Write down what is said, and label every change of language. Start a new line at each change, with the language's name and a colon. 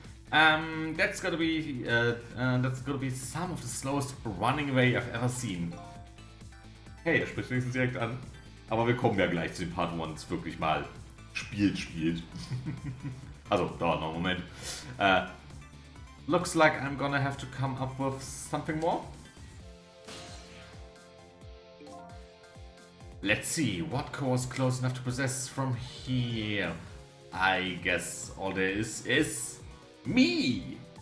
English: That's gonna be some of the slowest running away I've ever seen.
German: Hey, er spricht wenigstens direkt an. Aber wir kommen ja gleich zu dem Part, wo man es wirklich mal spielt. Also, dauert noch einen Moment.
English: Looks like I'm gonna have to come up with something more. Let's see, what core is close enough to possess from here? I guess all there is me!